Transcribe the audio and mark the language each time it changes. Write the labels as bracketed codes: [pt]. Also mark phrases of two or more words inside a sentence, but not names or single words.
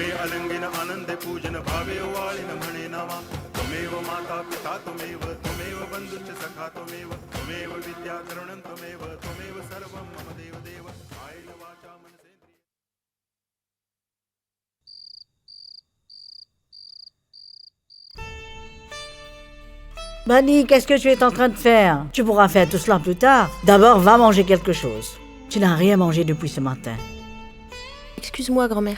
[mr] अलंगिन आनंदे पूजन भावे वाळिन म्हणे नामा, [sa] त्वमेव माता पिता त्वमेव, त्वमेव बंधुश्च सखा त्वमेव, त्वमेव विद्या करुणं त्वमेव, त्वमेव सर्वं मम देव देव, कायेन वाचा मनसेन्द्रिय। [fr] Bunny, qu'est-ce que tu es en train de faire? Tu pourras faire tout cela plus tard. D'abord, va manger quelque chose. Tu n'as rien mangé depuis ce matin. Excuse-moi, grand-mère.